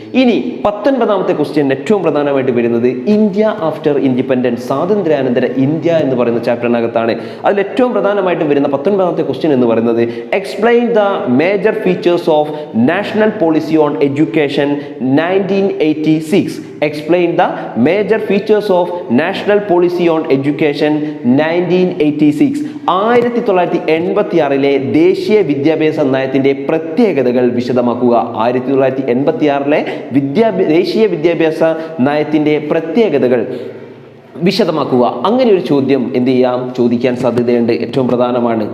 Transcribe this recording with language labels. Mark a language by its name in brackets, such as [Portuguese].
[Malayalam] ഇനി 19ാമത്തെ ക്വസ്റ്റ്യൻ ഏറ്റവും പ്രധാനമായിട്ട് വരുന്നത് [English] India after independence, [Malayalam] സ്വാതന്ത്ര്യാനന്തര ഇന്ത്യ എന്ന് പറയുന്ന ചാപ്റ്ററിനകത്താണ്. അതിൽ ഏറ്റവും പ്രധാനമായിട്ട് വരുന്ന 19ാമത്തെ ക്വസ്റ്റ്യൻ എന്ന് പറയുന്നത് [English] Explain the major features of National Policy on Education 1986. Explain the major features of National Policy on Education 1986. [Malayalam] 1986 ദേശീയ വിദ്യാഭ്യാസ നയത്തിന്റെ പ്രത്യേകതകൾ വിശദമാക്കുക. 1986 ദേശീയ വിദ്യാഭ്യാസ നയത്തിന്റെ പ്രത്യേകതകൾ വിശദമാക്കുക. അങ്ങനെ ഒരു ചോദ്യം എന്ത് ചെയ്യാം, ചോദിക്കാൻ സാധ്യതയുണ്ട്. ഏറ്റവും പ്രധാനമാണ്.